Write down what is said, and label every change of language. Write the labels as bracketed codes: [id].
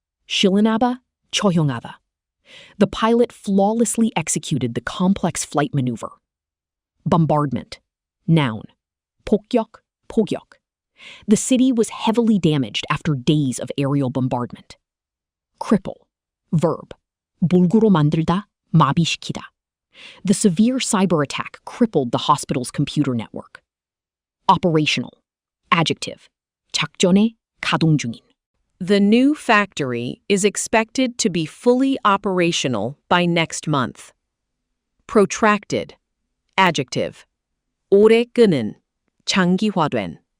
[ko] 실행하다, 처형하다. [en] The pilot flawlessly executed the complex flight maneuver. Bombardment. Noun. [ko] 폭격, 포격. [en] The city was heavily damaged after days of aerial bombardment. Cripple. Verb. [ko] 몰구로 만들다, 마비시키다. [en] The severe cyber attack crippled the hospital's computer network. Operational. Adjective. [ko] 작전에 가동 중인. [en] The new factory is expected to be fully operational by next month. Protracted. Adjective. [ko] 오래 끄는, 장기화된.